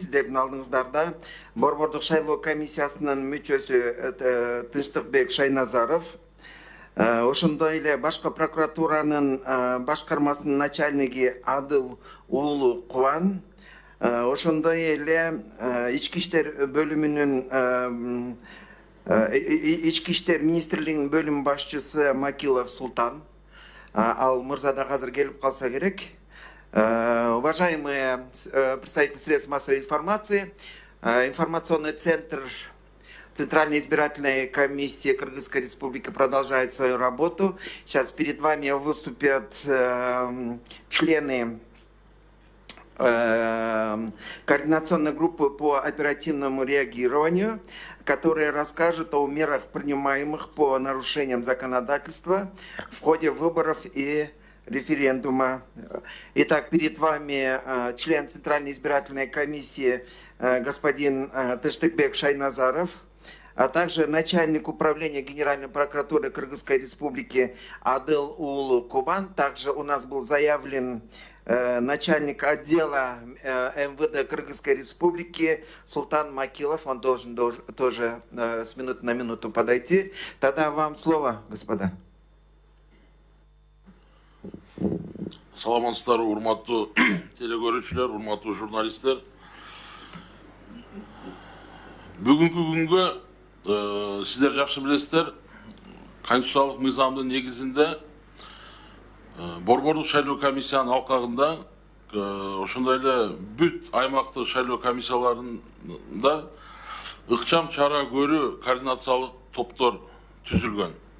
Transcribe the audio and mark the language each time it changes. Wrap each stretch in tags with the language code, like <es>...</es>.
<ky>Сиздердин алдыңыздарда Борбордук шайлоо комиссиясынын мүчөсү Тынчтыкбек Шайназаров, ошондой эле башкы прокуратуранын башкармасынын начальниги Адыл уулу Кубан, ошондой эле ички иштер бөлүмүнүн ички иштер министрлигинин бөлүм башчысы Макилов Султан. Ал мырза да азыр келип калса керек.</ky> <ru>Уважаемые представители средств массовой информации, информационный центр Центральной избирательной комиссии Кыргызской Республики продолжает свою работу. Сейчас перед вами выступят члены координационной группы по оперативному реагированию, которые расскажут о мерах, принимаемых по нарушениям законодательства в ходе выборов и референдума. Итак, перед вами член Центральной избирательной комиссии господин Тынчтыкбек Шайназаров, а также начальник управления Генеральной прокуратуры Кыргызской Республики Адыл уулу Кубан. Также у нас был заявлен начальник отдела МВД Кыргызской Республики Султан Макилов. Он должен тоже с минуты на минуту подойти. Тогда вам слово, господа.</ru> <ky>Саламатсыздар, урматтуу телекөрүүчүлөр, урматтуу журналисттер. Бүгүнкү күнгө сиздер жакшы билесиздер, конституциялык мыйзамдын негизинде Борбордук шайлоо комиссиянын алкагында ошондой эле бүт аймактык шайлоо комиссияларында ыкчам чара көрүү координациялык топтор түзүлгөн.</ky>